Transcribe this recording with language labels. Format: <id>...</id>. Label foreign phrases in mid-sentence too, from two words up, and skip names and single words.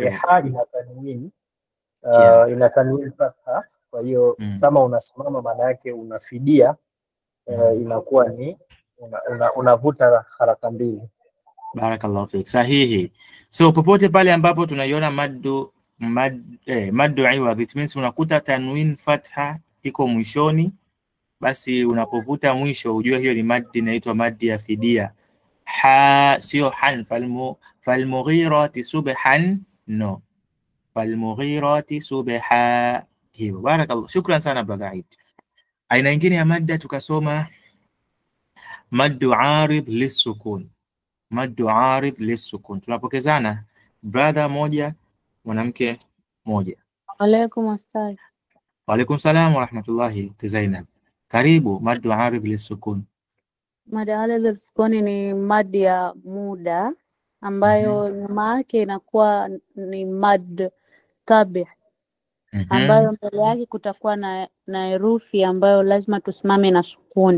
<sw>Ina tanwini. Ina tanwini fatha. Kwa hiyo kama unasimama maana yake unafidia, inakuwa ni unavuta haraka mbili.</sw> <ar>بارك الله فيك. Sahihi.</ar> <sw>So popote pale ambapo tunaiona</sw> <ar>مد العوض,</ar> <en>it means</en> <sw>unakuta tanwin fatha iko mwishoni, basi unapovuta mwisho ujue hiyo ni maddi inaitwa maddi ya fidia. Sio han.</sw> <ar>فالمغيرات صبحا, no. فالمغيرات صبحا. Hiyo. Barakallahu.</ar> <sw>Shukran sana brother Eid. Aina nyingine ya madda tukasoma</sw> <ar>مد عارض للسكون. مد عارض للسكون.</ar> <sw>Tunapokezana brother moja, mwanamke moja.</sw> <ar>عليكم السلام. وعليكم السلام ورحمة الله.</ar> <sw>Zainab, karibu.</sw> <ar>مد عارض للسكون. مد عارض للسكون</ar> <sw>ni maddi ya muda ambayo nyuma yake inakuwa ni</sw> <ar>مد طبيعي,</ar> <sw>ambayo mbele yake kutakuwa na herufi ambayo lazima tusimame na sukuni.</sw>